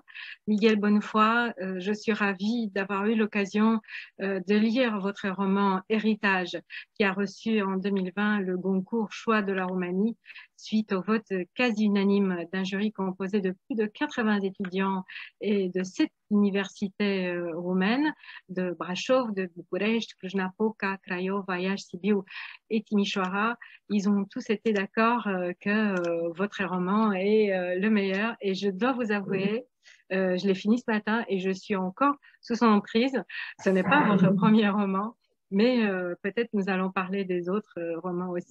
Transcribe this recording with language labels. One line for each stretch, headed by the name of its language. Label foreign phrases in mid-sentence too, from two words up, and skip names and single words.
French: Miguel Bonnefoy, je suis ravie d'avoir eu l'occasion de lire votre roman Héritage, qui a reçu en 2020 le Goncourt Choix de la Roumanie, suite au vote quasi unanime d'un jury composé de plus de 80 étudiants et de 7 universités roumaines, de Brașov, de București, Cluj-Napoca, Craiova, Iași, Sibiu et Timișoara. Ils ont tous été d'accord que votre roman est le meilleur. Et je dois vous avouer, je l'ai fini ce matin et je suis encore sous son emprise. Ce n'est pas votre premier roman, mais peut-être nous allons parler des autres romans aussi